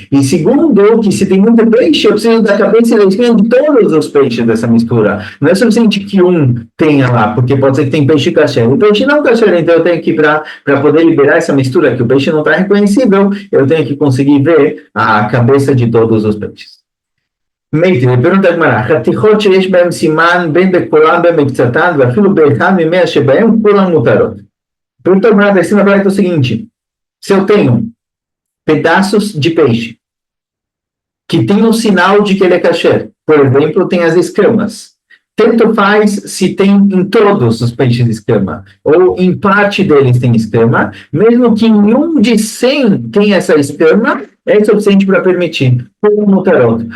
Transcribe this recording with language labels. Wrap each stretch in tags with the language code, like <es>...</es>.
<pt>E segundo, que se tem muito peixe, eu preciso da cabeça e da espinha de todos os peixes dessa mistura. Não é suficiente que um tenha lá, porque pode ser que tem peixe kasher. O peixe não kasher, então eu tenho que, para poder liberar essa mistura, que o peixe não está reconhecível, eu tenho que conseguir ver a cabeça de todos os peixes. Meitri, pergunta a Gemara,</pt> <he>חתיכות שיש בהם סימן בין בכולם בין מקצתן ואפילו באחד ממאה שבהם כולם מותרות.</he> <pt>Pergunta a Gemara, ensina para o seguinte, se eu tenho pedaços de peixe que tem um sinal de que ele é kasher, por exemplo, tem as escamas, tanto faz se tem em todos os peixes escama, ou em parte deles tem escama, mesmo que em um de 100 tem essa escama, é suficiente para permitir. Como mutarot.</pt>